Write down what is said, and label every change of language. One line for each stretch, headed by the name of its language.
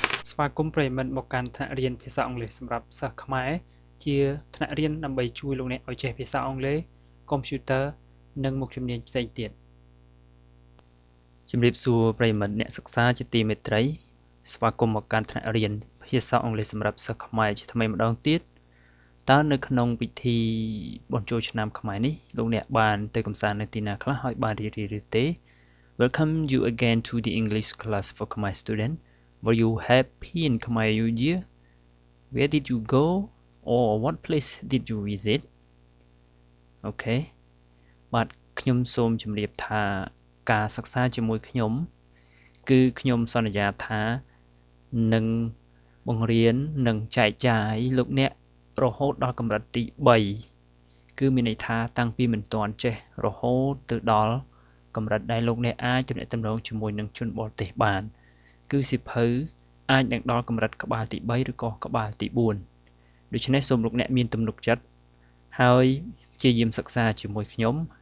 Khmer: ស្វាគមន៍ប្រិយមិត្តមកកាន់ថ្នាក់រៀនភាសាអង់គ្លេសសម្រាប់សិស្សខ្មែរជាថ្នាក់រៀនដើម្បីជួយលោកអ្នកឲ្យចេះភាសាអង់គ្លេស កុំព្យូទ័រ និងមុខជំនាញផ្សេងទៀតជំរាបសួរប្រិយមិត្តអ្នកសិក្សាជាទីមេត្រីស្វាគមន៍មកកាន់ថ្នាក់រៀនភាសាអង់គ្លេសសម្រាប់សិស្សខ្មែរជាថ្មីម្ដងទៀតតើនៅក្នុងពិធីបុណ្យចូលឆ្នាំខ្មែរនេះលោកអ្នកបានទៅកម្សាន្តនៅទីណាខ្លះហើយបានរីករាយឬទេ
English: Welcome you again to the English class for Khmer student. Were you happy in Khmer New Year? Where did you go or what place did you visit? Okay.
Khmer: បាទខ្ញុំសូមជម្រាបថាការសិក្សាជាមួយខ្ញុំគឺខ្ញុំសន្យាថានឹងបង្រៀននិងចែកចាយលោកអ្នករហូតដល់កម្រិតទី 3គឺមានន័យថាតាំងពីមិនទាន់ចេះរហូតទៅដល់កម្រិតដែលលោកអ្នកអាចទំនាក់ទំនងជាមួយនឹងជនបរទេសបានគឺសៀវភៅអាចនឹងដល់កម្រិតក្បាលទី3ឬក៏ក្បាលទី4ដូច្នេះសូមលោកអ្នកមានទំនុកចិត្តហើយព្យាយាមសិក្សាជាមួយខ្ញុំ